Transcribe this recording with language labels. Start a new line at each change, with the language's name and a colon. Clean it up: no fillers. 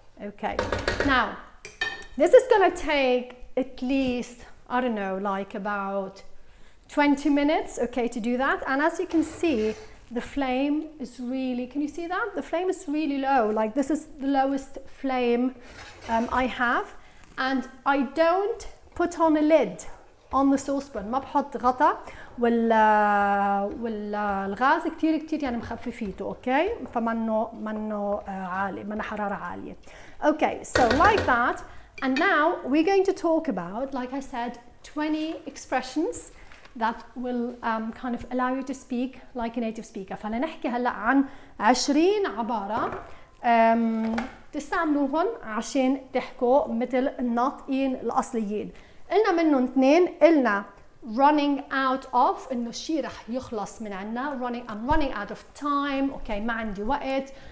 English: Okay, now this is going to take at least, I don't know, like about 20 minutes, okay, to do that. And as you can see, the flame is really, can you see that? The flame is really low, like this is the lowest flame I have. And I don't put on a lid on the saucepan,
Arabic: ما بحط غطا, والغاز كتير يعني مخففيته, اوكي, فمنه عالي, منه حرارة عالية.
English: Okay, so like that. And now we're going to talk about, like I said, 20 expressions that will kind of allow you to speak like a native speaker.
Arabic: فلنحكي هلا عن 20 عبارة تستعملوهن عشان تحكوا مثل الناطقين الاصليين. قلنا منهم اثنين, قلنا running out of, انه الشيء رح يخلص من عنا,
English: I'm running out of time,
Arabic: اوكي, ما عندي وقت,